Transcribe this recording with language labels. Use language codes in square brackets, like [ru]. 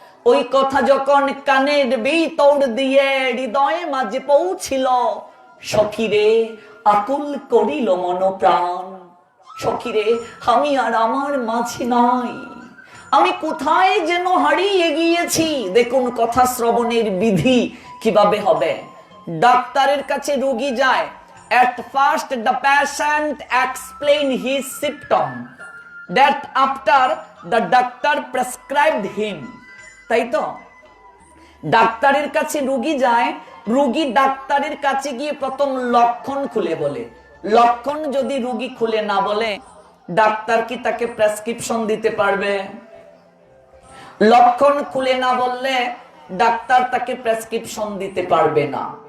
[bn] ওই কথা যখন কানের ভিতর দিয়ে হৃদয়ে মাঝে পৌঁছিল, সখীরে আকুল করিল মন প্রাণ। সখীরে আমি আর আমার মাঝে নাই, আমি কোথায় যেন হারিয়ে গিয়েছি। দেখুন কথা শ্রবণের বিধি কিভাবে হবে। ডাক্তারের কাছে রোগী যায়, [en] at first the patient explain his symptom, that after the doctor prescribed him, [bn] তাই তো? ডাক্তারের কাছে রোগী যায়, রোগী ডাক্তারের কাছে গিয়ে প্রথম লক্ষণ খুলে বলে। লক্ষণ যদি রোগী খুলে না বলে, ডাক্তার কি তাকে প্রেসক্রিপশন দিতে পারবে? লক্ষণ খুলে না বললে ডাক্তার তাকে প্রেসক্রিপশন দিতে পারবে না।